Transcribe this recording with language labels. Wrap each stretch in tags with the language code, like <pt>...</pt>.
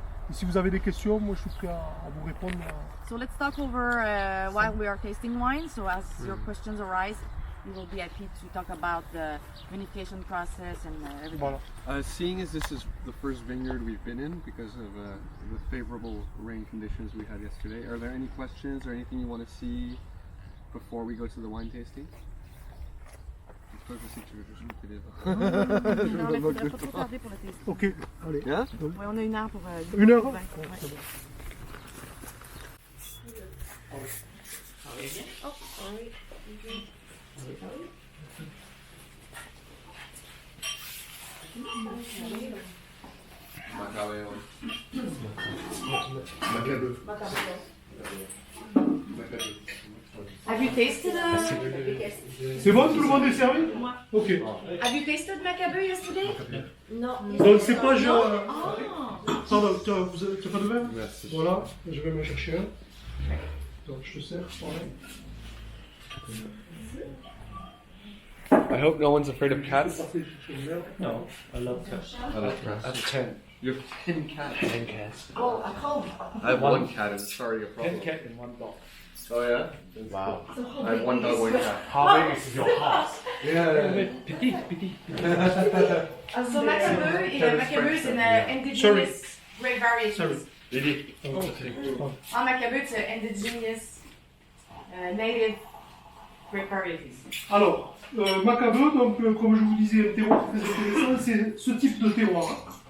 <fr>Et si vous avez des questions, moi je suis prêt à vous répondre.</fr> <en>So let's talk over while we are tasting wine. So as your questions arise, we will be happy to talk about the vinification process and everything.</en> <fr>Voilà.</fr> <en>Seeing as this is the first vineyard we've been in because of the favorable rain conditions we had yesterday, are there any questions or anything you want to see before we go to the wine tasting?</en> <fr>Je sais pas si tu veux juste goûter les vins. Non, mais faudrait pas trop tarder pour le tasting. Ok, allez.</fr> <en>Yeah?</en> <fr>Ouais, on a 1 heure pour. 1 heure? Ouais. Ouais, c'est bon.</fr> <en>Have you tasted?</en> <fr>C'est bon, tout le monde est servi? Ok.</fr> <en>Have you tasted Macabeu yesterday?</en> <fr>Donc c'est pas pardon, tu as pas de verre? Merci. Voilà, je vais me chercher un. Donc je te sers, pareil.</fr> <en>I hope no one's afraid of cats. No, I love cats. I have 10. You have 10 cats. 10 cats. I have one cat and it's already a 10 problem. cats and 1 dog. Oh yeah? Wow. I have 1 dog, 1 cat. How big is your house? Yeah.</en> <fr>Petit.</fr> <en>So Macabeu is an indigenous grape variety. Sorry. Really? Macabeu is an indigenous native grape varieties.</en> <fr>Alors, Macabeu, donc comme je vous disais, un terroir très intéressant, c'est ce type de terroir.</fr>